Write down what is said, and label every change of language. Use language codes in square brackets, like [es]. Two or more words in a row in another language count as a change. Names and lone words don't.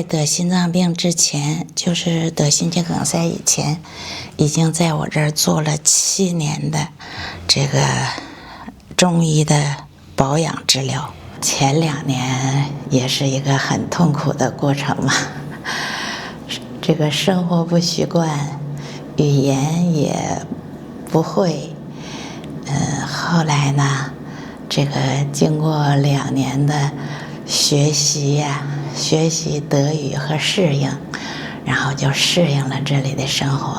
[zh] 得心脏病之前，就是得心肌梗塞以前，已經在我這兒做了7年的這個中醫的保養治療。前2年也是一個很痛苦的過程嘛，這個生活不習慣，語言也不會，後來呢，這個經過2年的學習呀，學習德語和適應，然後就適應了這裡的生活。